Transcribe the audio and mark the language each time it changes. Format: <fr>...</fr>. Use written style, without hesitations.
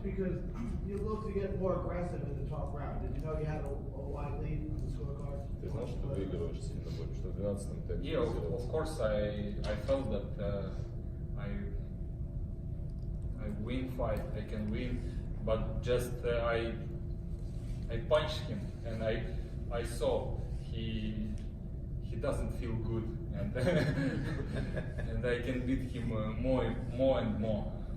<en>Because you look to get more aggressive in the 12th round. Did you know you had a wide lead on the scorecard?</en> <ru>Ты знал, что ты выигрываешь сильно больше, что в 12-м ты</ru> <en>Yeah, of course I felt that I win fight, I can win, but just I punched him and I saw he doesn't feel good and and I can beat him more and more.</en>